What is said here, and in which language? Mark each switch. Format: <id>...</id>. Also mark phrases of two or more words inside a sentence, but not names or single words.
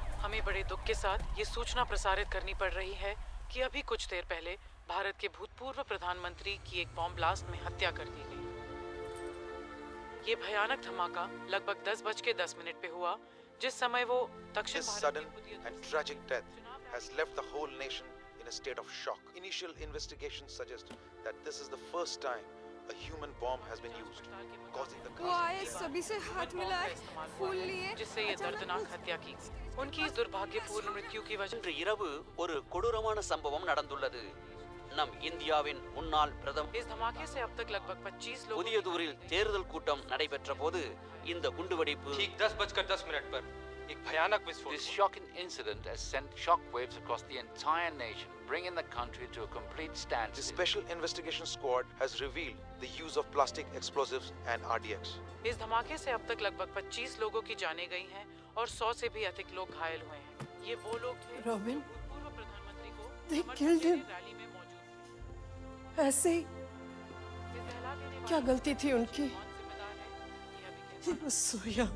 <hi>हमें बड़े दुख के साथ ये सूचना प्रसारित करनी पड़ रही है कि अभी कुछ देर पहले भारत के भूतपूर्व प्रधानमंत्री की एक बॉम्ब ब्लास्ट में हत्या कर दी गई। ये भयानक धमाका लगभग 10:10 पे हुआ, जिस समय वो दक्षिण</hi> <en>This sudden and tragic death has left the whole nation in a state of shock. Initial investigations suggest that this is the first time a human bomb has been used, causing the</en> <hi>वो आए, सभी से हाथ मिलाए, फूल लिए, जिससे ये दर्दनाक हत्या की। उनकी इस दुर्भाग्यपूर्ण मृत्यु की वजह</hi> <ta>இன்று இரவு ஒரு கொடூரமான சம்பவம் நடந்துள்ளது. நம் இந்தியாவின் முன்னாள் பிரதமர்</ta> <hi>इस धमाके से अब तक लगभग 25 लोग</hi> <ta>புதியதூரில் தேர்தல் கூட்டம் நடைபெற்ற போது இந்த குண்டுவெடிப்பு</ta> <hi>ठीक 10:10 पर एक भयानक विस्फोट।</hi> <en>This shocking incident has sent shockwaves across the entire nation, bringing the country to a complete standstill. The Special Investigation Squad has revealed the use of plastic explosives and RDX.</en> <hi>इस धमाके से अब तक लगभग 25 लोगों की जानें गई हैं और 100 से भी अधिक लोग घायल हुए हैं। ये वो लोग थे Robin, पूर्व प्रधानमंत्री को</hi> <en>they killed him.</en> <hi>रैली में मौजूद ऐसे ही क्या गलती थी उनकी?</hi> <en>He was so young.</en>